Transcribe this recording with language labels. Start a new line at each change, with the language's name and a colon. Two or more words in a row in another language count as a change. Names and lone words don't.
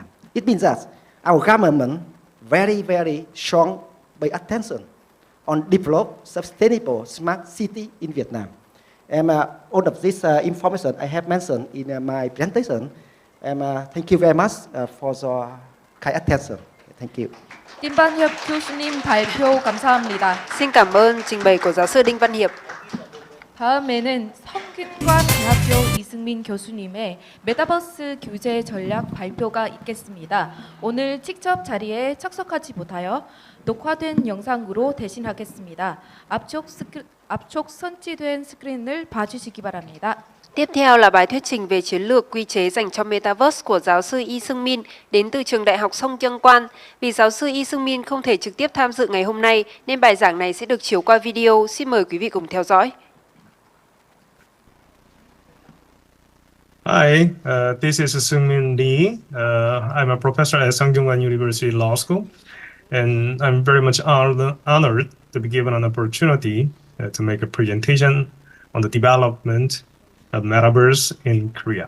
English: It means that our government very, very strong by attention on develop sustainable smart city in Vietnam. And all of this information I have mentioned in my presentation. And thank you very much for your kind attention. Thank you.
Korean: 띵반협 교수님 발표 감사합니다.
Vietnamese: Xin cảm ơn trình bày của giáo sư Đinh Văn Hiệp.
Korean: 다음에는 성균관대학교 이승민 교수님의 메타버스 규제 전략 발표가 있겠습니다. 오늘 직접 자리에 참석하지 못하여 녹화된 영상으로 대신하겠습니다. 앞쪽 선치된 스크린을 봐주시기 바랍니다.
Vietnamese: Tiếp theo là bài thuyết trình về chiến lược quy chế dành cho Metaverse của giáo sư Y Seung Min đến từ trường Đại học Song Kyung Quan. Vì giáo sư Y Seung Min không thể trực tiếp tham dự ngày hôm nay nên bài giảng này sẽ được chiếu qua video. Xin mời quý vị cùng theo dõi.
English: Hi, this is Seung Min Lee. I'm a professor at Song Kyung University Law School. and I'm very much honored to be given an opportunity to make a presentation on the development of metaverse in Korea.